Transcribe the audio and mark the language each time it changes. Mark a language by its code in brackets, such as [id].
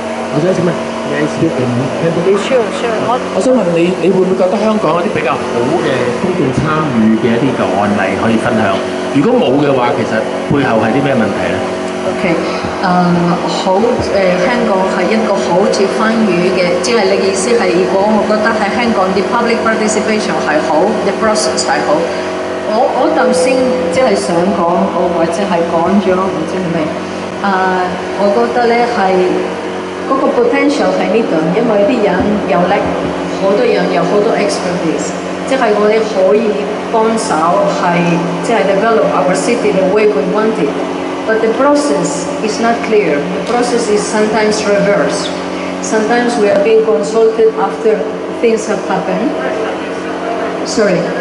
[yue] 我想請問，你 speak in Cantonese？我想問你，你會唔會覺得香港有啲比較好嘅公眾參與嘅一啲個案例可以分享？如果冇嘅話，其實背後係啲咩問題咧 OK， 香港係一個好接番語嘅，即係你意思係，如果我覺得喺香港啲 public participation 係好，啲 process 係好。我頭先即係想講，或者係講咗，唔知係咪？我覺得咧係嗰個 potential 喺呢度，因為啲人有叻，好多人有好多 expertise， 即係我哋可以幫手係即係 develop our city the way we want it。 [en] But the process is not clear. The process is sometimes reversed. Sometimes we are being consulted after things have happened. Sorry.